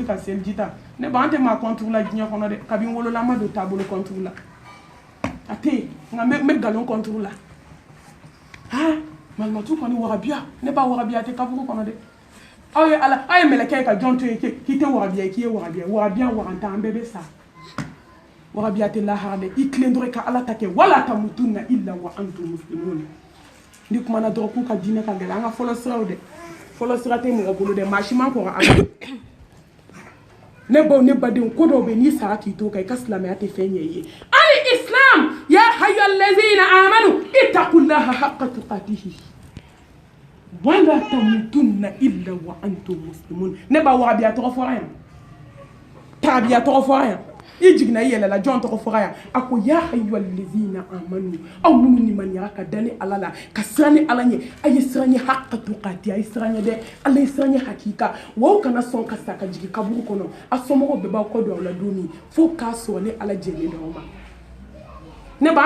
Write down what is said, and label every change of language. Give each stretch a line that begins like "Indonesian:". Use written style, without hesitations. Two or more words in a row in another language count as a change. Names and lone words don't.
Bambara: ka seliji ta ne ba an tɛ maa kɔntugu la diɲɛ kɔnɔ dɛ kabi n wolola n ma don taabolo kɔntugu la a tɛ yen nka n bɛ nkalon kɔntugu la malimatu kɔni wagabiya ne ba wagabiya tɛ kaburu kɔnɔ dɛ aw ye mɛlɛkɛ ka jɔn to yen k'i tɛ wagabiya ye k'i ye wagabiya waganta an bɛɛ bɛ sa wagabiya tɛ lahara dɛ i tilen dɔrɔn i ka ala ta kɛ
Arabic: ولا تموتن إلا وأنتم مسلمون
Bambara: ni kumana dɔrɔn k'u ka diinɛ ka gɛlɛn an ka fɔlɔ siraw dɛ fɔlɔ sira tɛ mɔgɔ bolo dɛ maa si man kɔrɔ ala ne baw ne badenw ko dɔw bɛ n'i sara k'i to kan i ka silamɛya tɛ fɛn ɲɛ i ye ali islam
Arabic: يا أيها الذين آمنوا اتقوا الله حق تقاته ولا تموتن إلا وأنتم مسلمون
Bambara: ne ba wagabiya tɔgɔ fɔra yan tabiya tɔgɔ fɔra yan i jiginna i yɛlɛla jɔn tɔgɔ fɔra yan a ko
Arabic: يا أيها الذين آمنوا
Bambara: aw minnu limaniyara ka da ni ala la ka siran ni ala ɲɛ a ye siran ɲɛ
Arabic: حق تقات
Bambara: a ye siran ɲɛ dɛ ala ye siran ɲɛ hakika wa aw kana sɔn ka sa ka jigin kaburu kɔnɔ a somɔgɔw bɛɛ b'aw kɔ don aw la don min fo k'a sɔrɔ ni ala jɛnnen d'aw ma ne ba an